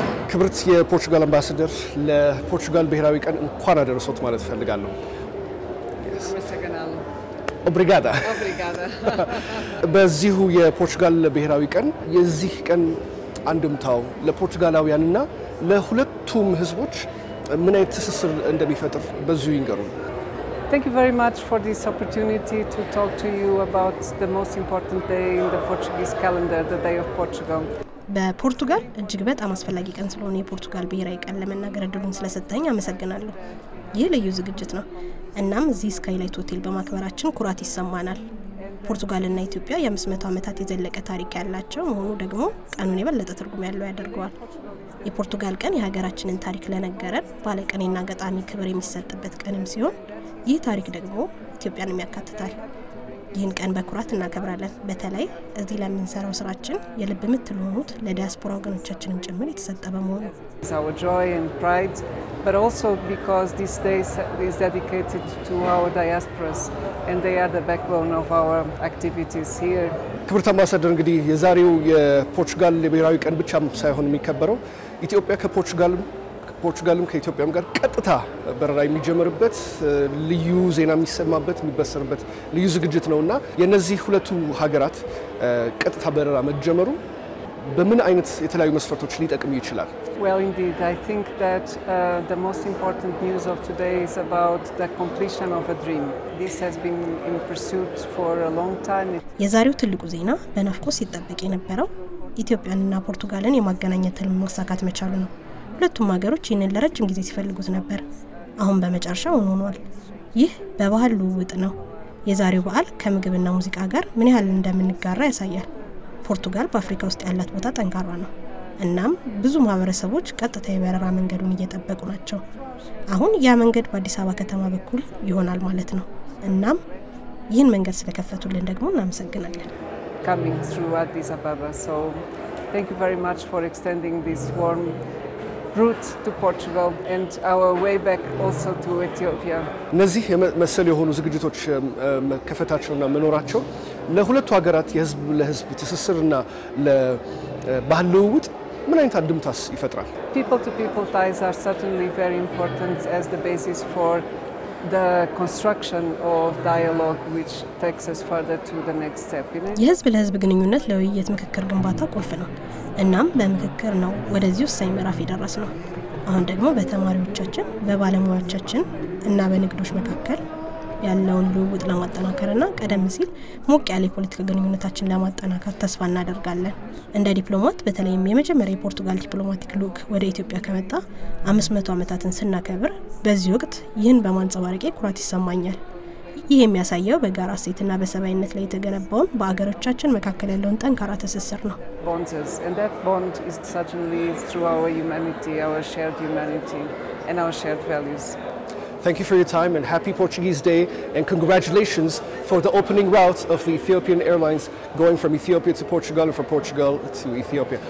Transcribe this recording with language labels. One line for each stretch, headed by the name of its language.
Amharic: ክብርት የፖርቹጋል አምባሳደር ለፖርቹጋል ብሔራዊ ቀን እንኳን አደረሶት ማለት ፈልጋለሁ። ኦብሪጋዳ። በዚሁ የፖርቹጋል ብሔራዊ ቀን የዚህ ቀን አንድምታው ለፖርቹጋላውያንና ለሁለቱም ህዝቦች ምን አይነት ትስስር እንደሚፈጥር በዚሁ ይንገሩን።
English: Thank you very much for this opportunity to talk to you about the most important day in the Portuguese calendar, the Day of Portugal.
Amharic: በፖርቱጋል እጅግ በጣም አስፈላጊ ቀን ስለሆነ የፖርቱጋል ብሔራዊ ቀን ለመናገር እድሉን ስለሰጠኝ አመሰግናለሁ። ይህ ልዩ ዝግጅት ነው። እናም እዚህ ስካይላይት ሆቴል በማክበራችን ኩራት ይሰማናል። ፖርቱጋልና ኢትዮጵያ የ500 ዓመታት የዘለቀ ታሪክ ያላቸው መሆኑ ደግሞ ቀኑን የበለጠ ትርጉም ያለው ያደርገዋል። የፖርቱጋል ቀን የሀገራችንን ታሪክ ለነገረን ባለቀኔና ገጣሚ ክብር የሚሰጥበት ቀንም ሲሆን ይህ ታሪክ ደግሞ ኢትዮጵያንም ያካትታል። ይህን ቀን በኩራት እናከብራለን። በተለይ እዚህ ለምንሰራው ስራችን የልብ ምት ለሆኑት ለዲያስፖራ ወገኖቻችንን ጭምር የተሰጠ በመሆኑ
English: It's our joy and pride, but also because this day is dedicated to our diasporas and they are the backbone of our activities here.
Amharic: ክብርት አምባሳደር እንግዲህ የዛሬው የፖርቹጋል የብሔራዊ ቀን ብቻም ሳይሆን የሚከበረው ኢትዮጵያ ከፖርቹጋልም ከኢትዮጵያም ጋር ቀጥታ በረራ የሚጀምርበት ልዩ ዜና የሚሰማበት የሚበሰርበት ልዩ ዝግጅት ነውና የነዚህ ሁለቱ ሀገራት ቀጥታ በረራ መጀመሩ በምን አይነት የተለያዩ መስፈርቶች ሊጠቅም ይችላል?
English: Well, indeed, I think that the most important news of today is about the completion of a dream. This has been in pursuit for a long time.
Amharic: የዛሬው ትልቁ ዜና በናፍቆት ሲጠበቅ የነበረው ኢትዮጵያንና ፖርቱጋልን የማገናኘት ህልም ማሳካት መቻሉ ነው። ሁለቱም ሀገሮች ይህንን ለረጅም ጊዜ ሲፈልጉት ነበር። አሁን በመጨረሻ ሆኗል። ይህ በባህል ልውውጥ ነው። የዛሬው በዓል ከምግብና ሙዚቃ ጋር ምን ያህል እንደምንጋራ ያሳያል። ፖርቱጋል በአፍሪካ ውስጥ ያላት ቦታ ጠንካራ ነው። እናም ብዙ ማህበረሰቦች ቀጥታ የበረራ መንገዱን እየጠበቁ ናቸው። አሁን ያ መንገድ በአዲስ አበባ ከተማ በኩል ይሆናል ማለት ነው። እናም ይህን መንገድ ስለከፈቱልን ደግሞ እናመሰግናለን።
English: Coming through Addis Ababa, so thank you very much for extending this warm route to Portugal and our way back also to Ethiopia.
Amharic: እነዚህ መሰል የሆኑ ዝግጅቶች መከፈታቸውና መኖራቸው ለሁለቱ ሀገራት የህዝብ ለህዝብ ትስስርና ለባህል ልውውጥ ምን አይነት አንድምታስ ይፈጥራል?
English: People to people ties are certainly very important as the basis for the construction of dialogue which takes us further to the next step.
Amharic: የህዝብ ለህዝብ ግንኙነት ለውይይት ምክክር ግንባታ ቁልፍ ነው። እናም በምክክር ነው ወደዚህ ወሳኝ ምዕራፍ የደረስነው። አሁን ደግሞ በተማሪዎቻችን በባለሙያዎቻችን እና በንግዶች መካከል ያለውን ልውውጥ ለማጠናከርና ቀደም ሲል ሞቅ ያለ ፖለቲካ ግንኙነታችን ለማጠናከር ተስፋ እናደርጋለን። እንደ ዲፕሎማት በተለይም የመጀመሪያ የፖርቱጋል ዲፕሎማቲክ ልዑክ ወደ ኢትዮጵያ ከመጣ 500 ዓመታትን ስናከብር በዚህ ወቅት ይህን በማንጸባረቅ ኩራት ይሰማኛል። ይህ የሚያሳየው በጋራ እሴትና በሰባይነት ላይ የተገነባውን በአገሮቻችን መካከል ያለውን ጠንካራ ትስስር ነው።
English: And that bond is certainly through our humanity, our shared humanity and our shared values. Thank you for your time and happy Portuguese Day and congratulations for the opening route of the Ethiopian Airlines going from Ethiopia to Portugal and from Portugal to Ethiopia.